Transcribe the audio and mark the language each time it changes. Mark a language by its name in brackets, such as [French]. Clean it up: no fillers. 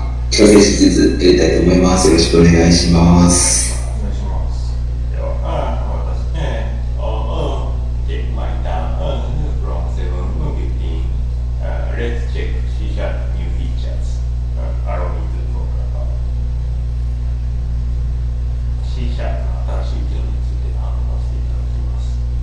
[Japanese] 調整しつつやりたいと思います。よろしくお願いします。お願いします。では、私ね、 [English] take my time from 7:15. Let's check C# new features. Allow me to talk about [Japanese] C# の新しい機能について話させていただきます。